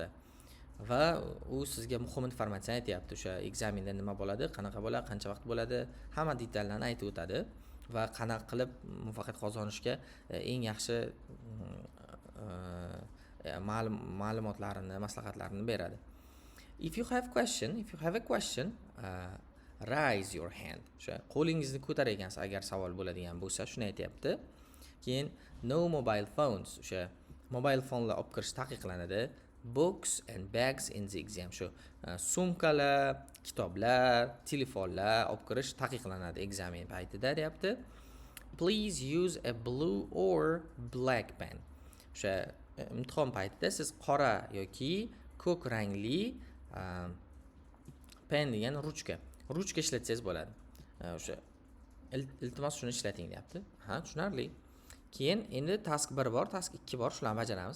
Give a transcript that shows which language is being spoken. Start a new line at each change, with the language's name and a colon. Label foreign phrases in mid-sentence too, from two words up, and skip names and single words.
Uzbek: Va u sizga muhim informatsiyani aytyapti. O'sha ekzamenda nima bo'ladi, qanaqa bo'ladi, qancha vaqt bo'ladi, hamma detallarni aytib o'tadi va qanaqa qilib muvaffaqiyat qozonishga eng yaxshi ma'lumotlarini, maslahatlarini beradi.
English: If you have a question, raise your hand.
Uzbek: O'sha qo'lingizni ko'tarar ekansiz agar savol bo'ladigan bo'lsa, shuni aytyapti.
English: Keyin no mobile phones.
Uzbek: O'sha
English: mobile fonlar
Uzbek: olib kirish taqiqlanadi.
English: Books and bags in the exam.
Uzbek: Shu sumkalar, kitoblar, telefonlar olib kirish taqiqlanadi ekzamen paytida deyapti.
English: Please use a blue or black pen.
Uzbek: O'sha imtihon paytida siz qora yoki ko'k rangli pen degan ruchka ishlatsangiz bo'ladi. O'sha iltimos shuni ishlating deyapti. Ha, tushunarli. Keyin endi task 1 bor, task 2 bor, shularni bajaramiz.